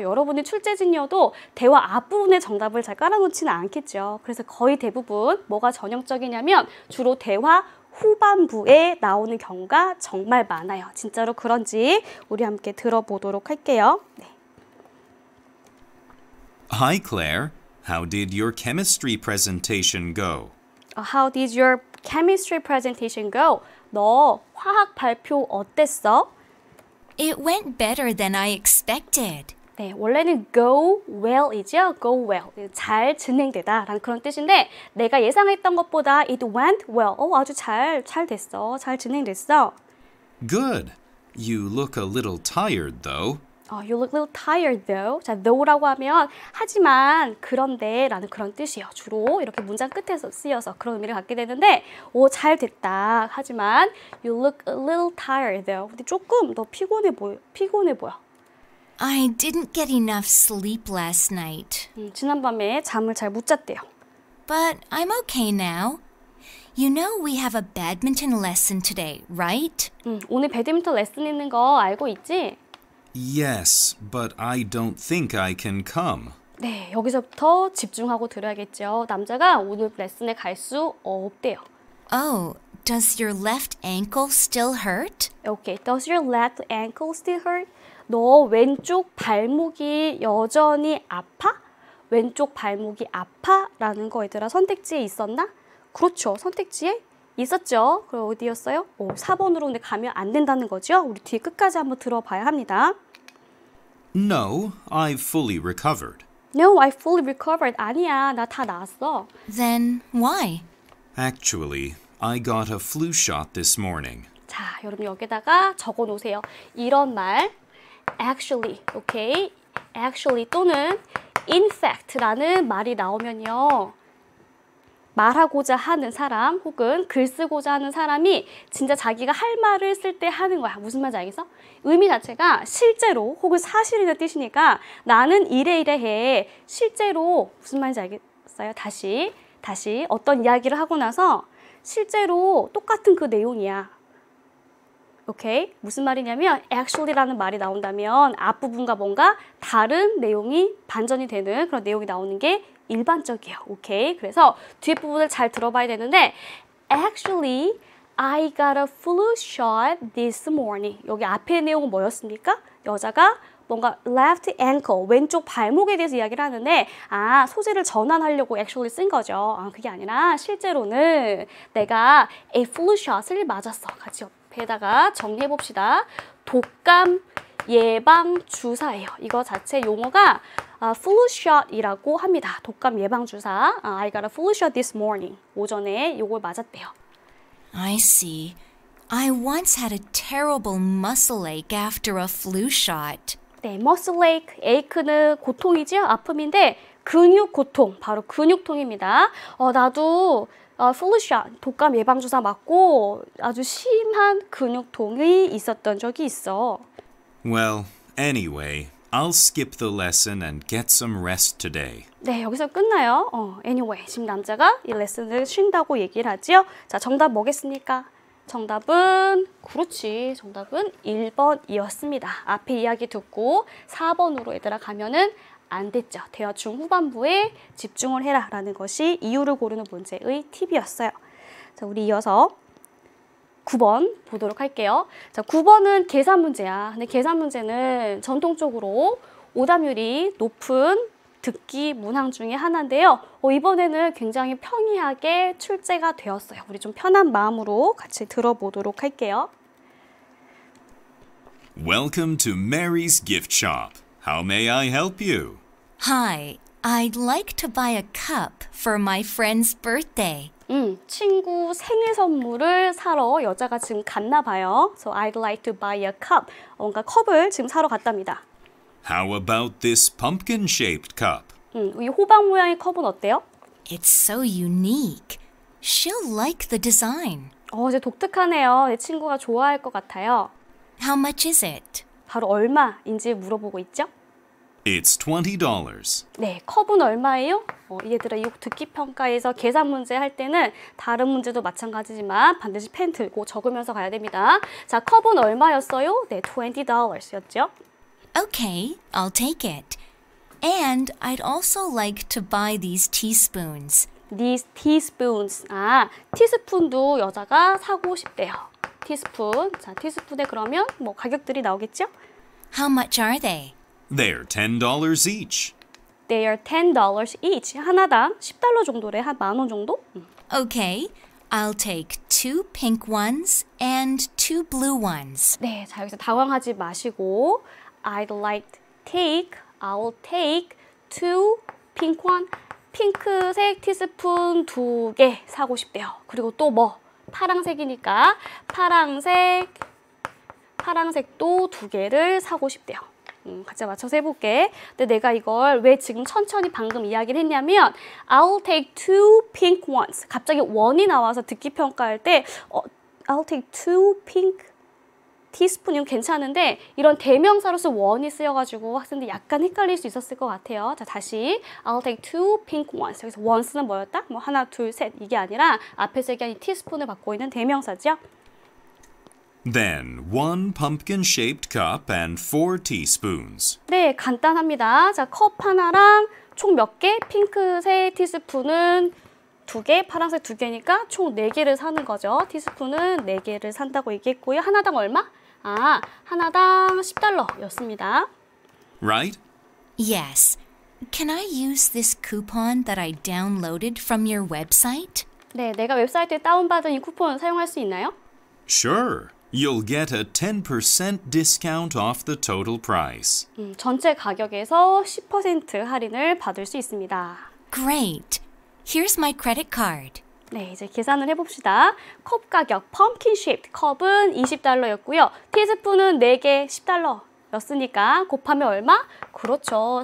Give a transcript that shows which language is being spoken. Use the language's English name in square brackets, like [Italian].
[Korean] 여러분이 출제진이어도 대화 앞부분에 정답을 잘 깔아놓지는 않겠죠. 그래서 거의 대부분 뭐가 전형적이냐면 주로 대화 후반부에 나오는 경우가 정말 많아요. 진짜로 그런지 우리 함께 들어보도록 할게요. 네. [English] Hi, Claire. How did your chemistry presentation go? How did your chemistry presentation go? [Korean] 너 화학 발표 어땠어? [English] It went better than I expected. [Korean] 네, 원래는 [English] go well [Korean] 이죠. [English] go well. [Korean] 잘 진행되다 라는 그런 뜻인데 내가 예상했던 것보다 [English] it went well. [Korean] 아주 잘 됐어. 잘 진행됐어. [English] Good. You look a little tired, though. You look a little tired though. [Korean] 자, though라고 하면 하지만 그런데 라는 그런 뜻이에요. 주로 이렇게 문장 끝에서 쓰여서 그런 의미를 갖게 되는데 잘 됐다. 하지만 [English] you look a little tired though. [Korean] 근데 조금 더 피곤해 보여. [English] I didn't get enough sleep last night. [Korean] 지난밤에 잠을 잘 못 잤대요. [English] But I'm okay now. You know we have a badminton lesson today, right? [Korean] 오늘 배드민턴 레슨 있는 거 알고 있지? [English] Yes, but I don't think I can come. [Korean] 네, 여기서부터 집중하고 들어야겠죠. 남자가 오늘 레슨에 갈 수 없대요. [English] Oh, does your left ankle still hurt? Okay, does your left ankle still hurt? [Korean] 너 왼쪽 발목이 여전히 아파? 왼쪽 발목이 아파? 라는 거 얘들아 선택지에 있었나? 그렇죠. 선택지에 있었죠. 그럼 어디였어요? 4번으로 근데 가면 안 된다는 거죠. 우리 뒤에 끝까지 한번 들어봐야 합니다. [English] No, I've fully recovered. No, I fully recovered. [Korean] 아니야, 나 다 나았어. [English] Then why? Actually, I got a flu shot this morning. [Korean] 자, 여러분 여기다가 적어 놓으세요. 이런 말, actually, okay? actually 또는 in fact라는 말이 나오면요. 말하고자 하는 사람 혹은 글 쓰고자 하는 사람이 진짜 자기가 할 말을 쓸 때 하는 거야. 무슨 말인지 알겠어? 의미 자체가 실제로 혹은 사실이라는 뜻이니까 나는 이래 해. 실제로 무슨 말인지 알겠어요? 다시 어떤 이야기를 하고 나서 실제로 똑같은 그 내용이야. 오케이? 무슨 말이냐면 actually라는 말이 나온다면 앞부분과 뭔가 다른 내용이 반전이 되는 그런 내용이 나오는 게 일반적이에요. 오케이? 그래서 뒷부분을 잘 들어봐야 되는데 [English] Actually, I got a flu shot this morning. [Korean] 여기 앞에 내용은 뭐였습니까? 여자가 뭔가 left ankle, 왼쪽 발목에 대해서 이야기를 하는데 소재를 전환하려고 actually 쓴 거죠. 그게 아니라 실제로는 내가 a flu shot을 맞았어. 같이 옆에다가 정리해 봅시다. 독감 예방 주사예요. 이거 자체 용어가 flu shot이라고 합니다. 독감 예방 주사. [English] I got a flu shot this morning. [Korean] 오전에 요걸 맞았대요. [English] I see. I once had a terrible muscle ache after a flu shot. [Korean] 네, muscle ache, ache는 고통이죠? 아픔인데 근육 고통, 바로 근육통입니다. 나도 flu shot, 독감 예방 주사 맞고 아주 심한 근육통이 있었던 적이 있어. [English] Well, anyway, I'll skip the lesson and get some rest today. [Korean] 네, 여기서 끝나요. Anyway, 지금 남자가 이 레슨을 쉰다고 얘기를 하죠. 자, 정답 뭐겠습니까? 정답은 정답은 1번이었습니다. 앞에 이야기 듣고 4번으로 얘들아 가면은 안 됐죠. 대화 중후반부에 집중을 해라 라는 것이 이유를 고르는 문제의 팁이었어요. 자, 우리 이어서 9번 보도록 할게요. 자, 9번은 계산 문제야. 근데 계산 문제는 전통적으로 오답률이 높은 듣기 문항 중에 하나인데요. 이번에는 굉장히 평이하게 출제가 되었어요. 우리 좀 편한 마음으로 같이 들어보도록 할게요. [English] Welcome to Mary's Gift Shop. How may I help you? Hi, I'd like to buy a cup for my friend's birthday. [Korean] 친구 생일 선물을 사러 여자가 지금 갔나 봐요. [English] So I'd like to buy a cup. [Korean] 뭔가 컵을 지금 사러 갔답니다. [English] How about this pumpkin-shaped cup? [Korean] 이 호박 모양의 컵은 어때요? [English] It's so unique. She'll like the design. [Korean] 이제 독특하네요. 내 친구가 좋아할 것 같아요. [English] How much is it? [Korean] 바로 얼마인지 물어보고 있죠? [English] It's $20. [Korean] 네, 컵은 얼마예요? 얘들아, 이 듣기 평가에서 계산 문제 할 때는 다른 문제도 마찬가지지만 반드시 펜 들고 적으면서 가야 됩니다. 자, 컵은 얼마였어요? 네, $20였죠. [English] Okay, I'll take it. And I'd also like to buy these teaspoons. These teaspoons. [Korean] 티스푼도 여자가 사고 싶대요. 티스푼. 자, 티스푼에 그러면 뭐 가격들이 나오겠죠? [English] How much are they? They're $10 each. They are $10 each. [Korean] 하나당 $10 정도래. 한 10,000원 정도? [English] Okay, I'll take 2 pink ones and 2 blue ones. [Korean] 네, 자, 여기서 당황하지 마시고 [English] I'll take 2 pink one. [Korean] 핑크색 티스푼 2개 사고 싶대요. 그리고 또 뭐? 파랑색이니까 파랑색도 2개를 사고 싶대요. 같이 맞춰서 해볼게. 근데 내가 이걸 왜 지금 천천히 방금 이야기를 했냐면 [English] I'll take 2 pink ones. [Korean] 갑자기 원이 나와서 듣기 평가할 때 [English] I'll take 2 pink [Korean] 티스푼이면 괜찮은데 이런 대명사로서 원이 쓰여가지고 학생들 약간 헷갈릴 수 있었을 것 같아요. 자, 다시 [English] I'll take 2 pink ones. [Korean] 여기서 ones는 뭐였다? 뭐 하나, 둘, 셋 이게 아니라 앞에서 얘기한 이 티스푼을 받고 있는 대명사죠. [English] Then 1 pumpkin-shaped cup and 4 teaspoons. [Korean] 네, 간단합니다. 자, 컵 하나랑 총 몇 개? 핑크색 티스푼은 2개, 파란색 2개니까 총 4개를 사는 거죠. 티스푼은 4개를 산다고 얘기했고요. 하나당 얼마? 하나당 $10였습니다. [English] Right? Yes. Can I use this coupon that I downloaded from your website? [Korean] 네, 내가 웹사이트에 다운받은 이 쿠폰 사용할 수 있나요? [English] Sure. You'll get a 10% discount off the total price. [Korean] 전체 가격에서 10% 할인을 받을 수 있습니다. [English] Great. Here's my credit card. [Korean] 네, 이제 계산을 해봅시다. 컵 가격, pumpkin shaped 컵은 $20였고요. 티스푼은 4개 $10였으니까 곱하면 얼마? 그렇죠.